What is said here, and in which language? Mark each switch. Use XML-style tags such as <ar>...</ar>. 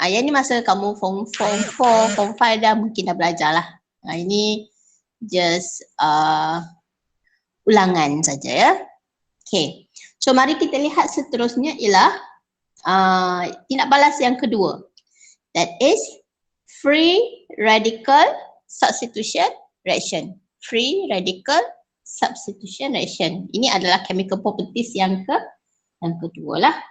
<ms>Yang ni masa kamu form 4, form 5 dah mungkin dah belajar lah. Ini just ulangan saja ya. Okay. So mari kita lihat seterusnya ialah tindak balas yang kedua.</ms> <en>That is free radical substitution reaction. Free radical substitution reaction.</en> <ms>Ini adalah chemical properties yang kedua lah.</ms>